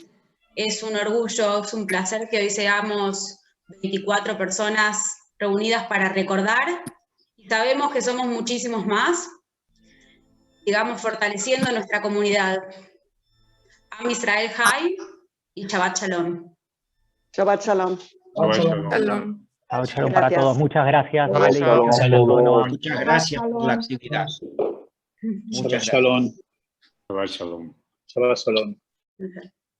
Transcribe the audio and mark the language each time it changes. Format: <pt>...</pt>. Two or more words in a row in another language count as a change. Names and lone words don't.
<es>Es un orgullo, es un placer que hoy seamos 24 personas reunidas para recordar. Y sabemos que somos muchísimos más. Sigamos fortaleciendo nuestra comunidad.</es> <he>עם ישראל חי y שבת שלום. שבת שלום. שבת שלום. Shalom. שבת שלום</he> <es>para todos. Muchas gracias.</es> <he>שבת שלום.</he> <es>Saludos. Muchas gracias por la actividad. Muchas</es> <he>שבת שלום. שבת שלום. שבת שלום.</he>